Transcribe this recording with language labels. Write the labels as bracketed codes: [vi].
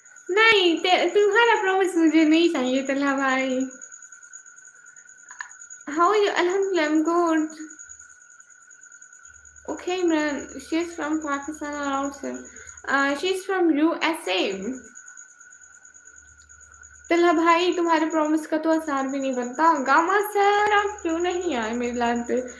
[hi] नहीं, तुम्हारा प्रॉमिस मुझे नहीं चाहिए तलहा भाई. [en] How are you? Alhamdulillah, I'm good. Okay, Imran. She's from Pakistan or outside? She's from USA. [hi] Tilha भाई तुम्हारे प्रॉमिस का तो आसार भी नहीं बनता। गामा सर आप क्यों नहीं आए मेरी लाइफ पे?